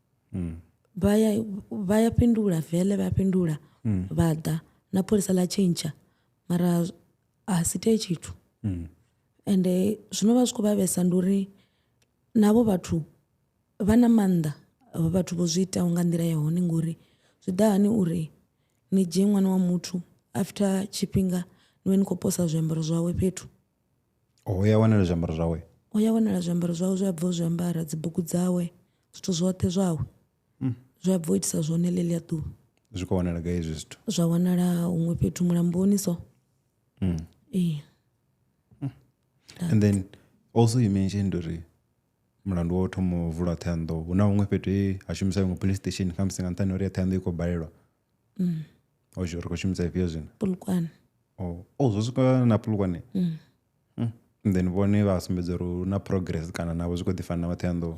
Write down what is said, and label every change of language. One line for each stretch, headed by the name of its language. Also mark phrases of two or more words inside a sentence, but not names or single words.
Venda: vha ya fhindula vele vha ya fhindula vha ḓa na pholisa ḽa tshentsha mara a si tei tshithu ende zwino vha zwi khou vhavhesa ndi uri navho vhathu vha na maanḓa avho vhathu vho zwi itaho nga nḓila ya hone ngori zwi ḓa hani uri ni dzhie ṅwana wa muthu after tshifhinga ni vhe ni khou posa zwiambaro zwawe fhethu o ya wanala zwiambaro zwawe o ya wanala zwiambaro zwawe zwe a bva u zwiambara dzibugu dzawe zwithu zwoṱhe zwawe zwe a bva u itisa zwone ḽeḽia ḓuvha zwi khou wanala gai hezwi zwithu zwa wanala huṅwe fhethu mulamboni so
English: and then also you mentioned
Venda: uri mulandu wo thoma vulwa Thohoyandou hu na huṅwe fhethu he ha shumisa iṅwe
English: police station
Venda: kha musi nga nṱhani uri ya Thohoyandou i khou balelwa o ri khou shumisa ifhio zwino Polokwane zwo swika na Polokwane then vhone vha sumbedza uri hu na progress kana navho zwi khou ḓi fana na vha Thohoyandou